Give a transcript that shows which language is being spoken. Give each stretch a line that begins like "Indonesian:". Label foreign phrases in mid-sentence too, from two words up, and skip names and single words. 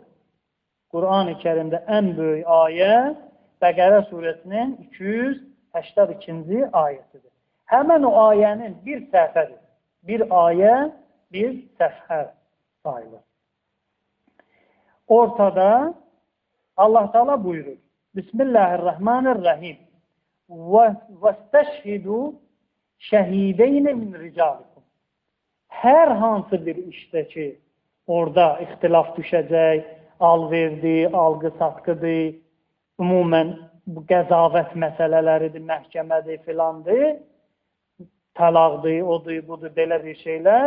Azerbaijani: Qur'an-ı Kərimdə ən böyük ayə Bəqərə surəsinin 282-ci ayəsidir. Həmən o ayənin bir səhifədir. Bir ayə, bir səhifə sayılır. Ortada Allah Teala buyurur. Bismillahirrahmanirrahim.
Arabic: وَاسْتَشْهِدُوا شَهِيدَيْنَ مِنْ رِجَالِكُمْ
Azerbaijani: Hər hansı bir işdə ki, orada ixtilaf düşəcək, alverdi, alqı-satqıdır, ümumən bu qəzavət məsələləridir, məhkəmədir, filandır, talaqdır, odur, budur, belə bir şeylər.